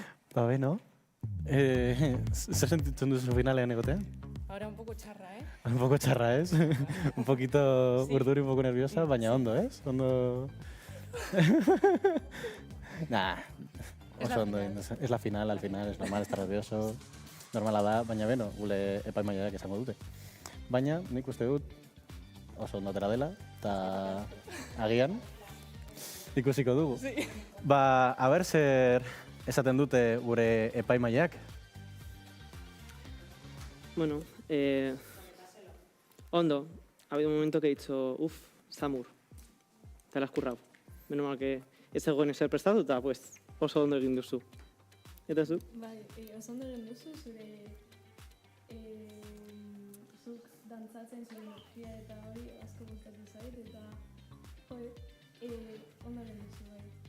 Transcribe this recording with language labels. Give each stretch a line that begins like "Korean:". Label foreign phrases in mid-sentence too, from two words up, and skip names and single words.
Basque: Ba, beno. Zer sentitzen duzu finalean egotean?
Spanish: Ahora un poco charra, ¿eh? Un poco charra, ¿es? Un poquito urduri, un poco nerviosa,
Basque: baina ondo, ¿es? Ondo... Nah, oso ondo.
Spanish: Es la final, al final, es normal estar nervioso.
Basque: Normala da, baina beno, gule epaimaiak esango dute. Baina, nik uste dut, oso ondo atera dela, eta agian, ikusiko dugu.
Spanish: Sí.
Basque: Ba, aber zer esaten dute gure epaimaiak? Bueno, Ondo,
Spanish: ha habido un momento que he dicho, Zamur, te la has currado. Menos mal que
Basque: ez zegoen ezer prestatuta, pues oso ondo egin duzu. Eta zu? Bai, oso ondo egin duzu, zure zuk dantzatzen zure energia eta hori asko gustatu zait, eta ondo egin duzu, bai.